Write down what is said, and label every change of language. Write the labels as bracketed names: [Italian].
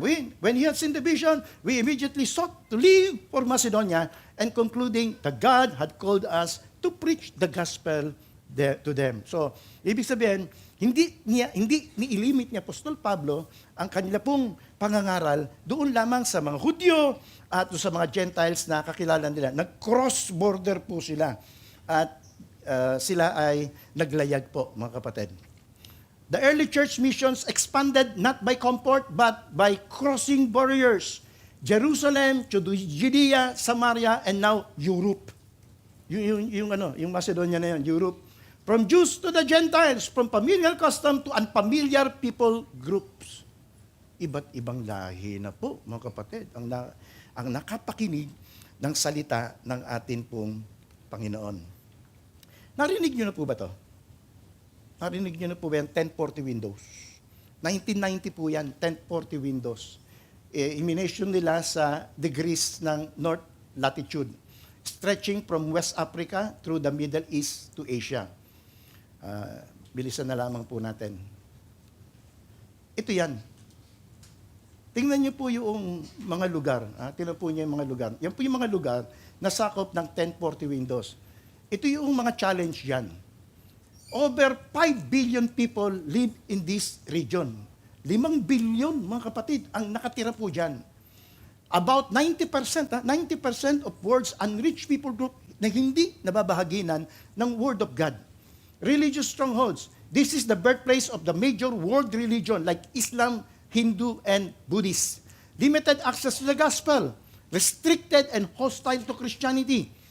[English] When he had seen the vision, we immediately sought to leave for Macedonia and concluding that God had called us to preach the gospel to them. [Filipino] So, ibig sabihin, hindi niilimit ni Apostol Pablo ang kanila pong pangangaral doon lamang sa mga Hudyo at sa mga Gentiles na kakilala nila. Nag-cross-border po sila at sila ay naglayag po, mga kapatid. [English] The early church missions expanded not by comfort but by crossing barriers. Jerusalem, Judea, Samaria, and now Europe. [Filipino] Yung Macedonia na yun, [English] Europe. From Jews to the Gentiles, from familiar custom to unfamiliar people groups. [Filipino] Iba't ibang lahi na po, mga kapatid, ang nakapakinig ng salita ng atin pong Panginoon. Narinig niyo na po ba to? Narinig niyo na po ba yan? 1040 Windows. 1990 po yan, [English] 1040 Windows. Emanation nila sa degrees ng North latitude, stretching from West Africa through the Middle East to Asia. [Filipino] Bilisan na lamang po natin. Ito yan. Tingnan niyo po yung mga lugar. Tingnan po niyo yung mga lugar. Yan po yung mga lugar na sakop ng 1040 Windows. Ito yung mga challenge yan. [English] Over 5 billion people live in this region. [Filipino] 5 billion, mga kapatid, ang nakatira po dyan. [English] About 90%, 90% of world's unreached people group [Filipino] na hindi nababahaginan ng [English] Word of God. Religious strongholds. This is the birthplace of the major world religion like Islam, Hindu, and Buddhist. Limited access to the gospel. Restricted and hostile to Christianity.